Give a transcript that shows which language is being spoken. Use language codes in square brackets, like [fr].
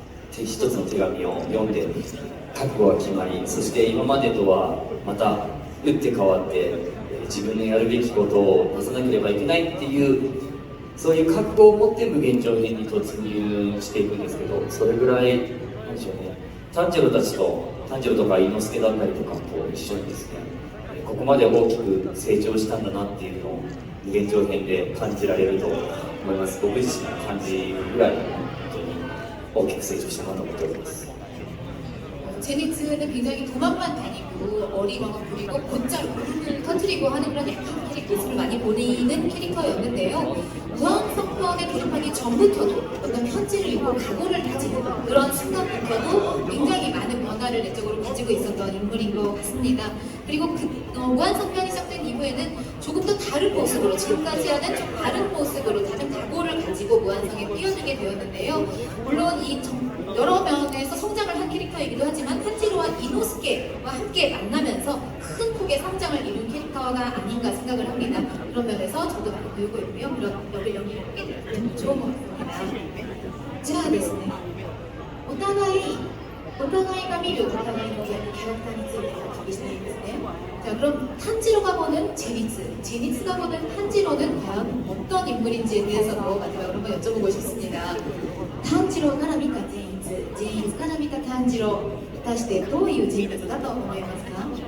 [ja] 一つの手紙を読んで覚悟が決まり、そして今までとはまた打って変わって自分のやるべきことをなさなければいけないっていうそういう覚悟を持って無限上編に突入していくんですけど、それぐらいなんでしょうね、炭治郎たちと炭治郎とか伊之助だったりとかと一緒にですね、ここまで大きく成長したんだなっていうのを現状編で感じられると思います。僕自身も感じるぐらい本当に大きく成長したなと思っております。 [ko] 제니츠는 굉장히 도망만 다니고 어리광을 부리고 곧잘 울음을 터뜨리고 하는 그런 약한 캐릭터를 많이 보이는 캐릭터였는데요. 무한성편에 돌입하기 전부터도 어떤 편지를 읽고 각오를 다지는 그런 순간부터도 굉장히 많은 변화를 내적으로 가지고 있었던 인물인 것 같습니다. 그리고 무한성편이 시작된 이후에는 조금 더 다른 모습으로 지금까지와는 좀 다른 모습으로 다른 각오를 가지고 무한성에 뛰어들게 되었는데요. 물론 이 여러 면에서 성장을 한 캐릭터이기도 하지만 탄지로와 이노스케와 함께 만나면서 큰 폭의 성장을 이룬 캐릭터가 아닌가 생각을 합니다. 그런 면에서 저도 많이 배우고 있고요. 그런 역을 연기를 하게 되면 좋은 것 같습니다. [ja] 자, ですね。お互いが見るお互いのキャラクターについてお聞きしたいんですね. [ko] 자, 그럼 탄지로가 보는 제니츠가 보는 탄지로는 과연 어떤 인물인지에 대해서도 마지막으로 한번 여쭤보고 싶습니다. [ja] 탄지로から見たジェインズから見た炭治郎、果たしてどういう人物だと思いますか？